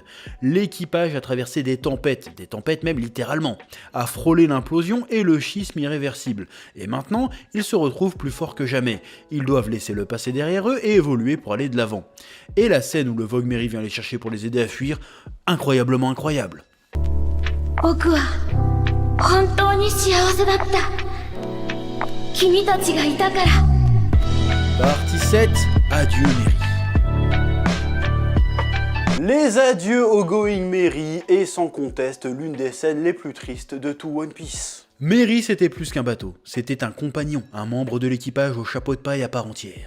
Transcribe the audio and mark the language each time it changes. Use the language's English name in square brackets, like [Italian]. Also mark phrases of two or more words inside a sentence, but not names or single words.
[French] L'équipage a traversé des tempêtes même littéralement, a frôlé l'implosion et le schisme irréversible. Et maintenant, ils se retrouvent plus forts que jamais. Ils doivent laisser le passé derrière eux et évoluer pour aller de l'avant. Et la scène où le Vogue Mary vient les chercher pour les aider à fuir, incroyablement incroyable. [Japanese] 僕は本当に幸せだった。君たちがいたから。 [French] Partie 7, adieu Mary. Les adieux au Going Merry est sans conteste l'une des scènes les plus tristes de tout One Piece. Mary, c'était plus qu'un bateau, c'était un compagnon, un membre de l'équipage au chapeau de paille à part entière.